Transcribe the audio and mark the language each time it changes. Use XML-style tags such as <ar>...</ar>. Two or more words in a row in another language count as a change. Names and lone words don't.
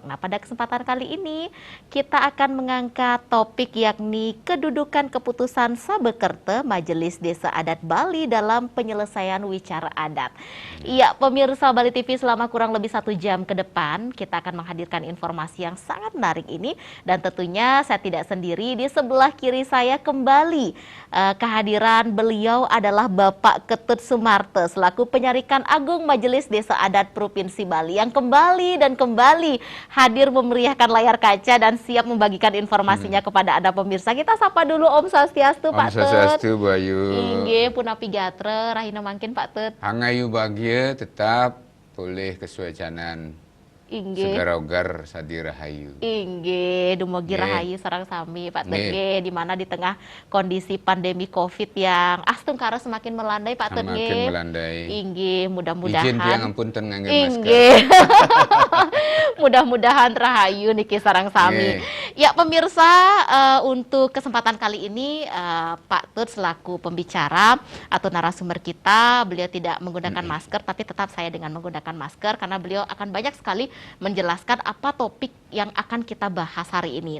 <id>Nah, pada kesempatan kali ini kita akan mengangkat topik yakni kedudukan keputusan Sabekerte Majelis Desa Adat Bali dalam penyelesaian wicara adat. Iya, pemirsa Bali TV, selama kurang lebih 1 jam ke depan kita akan menghadirkan informasi yang sangat menarik ini, dan tentunya saya tidak sendiri. Di sebelah kiri saya kembali kehadiran beliau adalah Bapak Ketut Sumarte selaku Penyarikan Agung Majelis Desa Adat Provinsi Bali yang kembali hadir memeriahkan layar kaca dan siap membagikan informasinya kepada Anda pemirsa. Kita sapa dulu</id> <ban>Om Swastiastu</ban> <id>Pak Tut.</id> <ban>Om Swastiastu Bayu. Inggih punapi gatre rahina mangkin Pak Tut. Hangayu bahagia tetap pulih kesuacanan. Inggih. Segara-gar sadi rahayu. Inggih, dumugi rahayu sareng sami Pak Tut nggih,</ban> <id>di mana di tengah kondisi pandemi Covid yang astungkara semakin melandai Pak Tut nggih. Semakin melandai. Inggih, mudah-mudahan.</id> <ban>Izin tiang ampunten ngangge masker. Inggih. Mudah-mudahan rahayu niki sareng sami.</ban> <id>Ya pemirsa, untuk kesempatan kali ini Pak Tut selaku pembicara atau narasumber kita, beliau tidak menggunakan masker, tapi tetap saya dengan menggunakan masker karena beliau akan banyak sekali menjelaskan apa topik yang akan kita bahas hari ini.</id>